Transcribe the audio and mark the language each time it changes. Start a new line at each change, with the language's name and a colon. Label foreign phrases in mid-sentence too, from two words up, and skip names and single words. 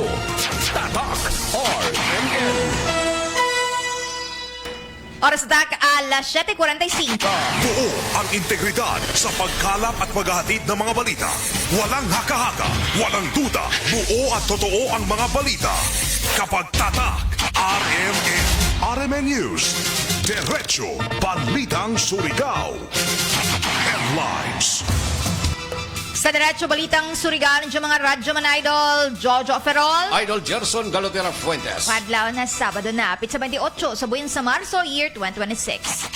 Filipino: Tatak RMN. Oras atak alas 7:45. Buo ang integridad sa pagkalap at paghahatid ng mga balita. Walang haka-haka, walang duda. Buo at totoo ang mga balita. Kapag tatak, RMN. RMN News. Diretso, Balitang Surigao. Headlines. Sa Diretso Balitang Surigao, ng mga radyo man idol, Jojo Ferrol. Idol Gerson Galotera Fuentes.
Cebuano: Padlaw na Sabado na, pitsa 28 sa buwan sa Marso, year 2026.